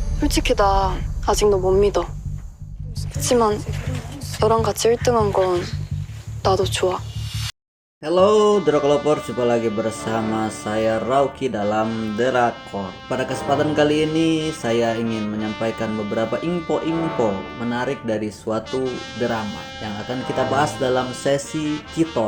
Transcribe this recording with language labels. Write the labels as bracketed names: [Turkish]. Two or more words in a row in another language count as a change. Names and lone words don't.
[Korean] 솔직히 나 아직 너 못 믿어. 그치만 너랑 같이 1등한 건 나도 좋아. [Indonesian] Halo Drakor, jumpa lagi bersama saya Rauki dalam Drakor. Pada kesempatan kali ini saya ingin menyampaikan beberapa info-info menarik dari suatu drama yang akan kita bahas dalam sesi Kitalk.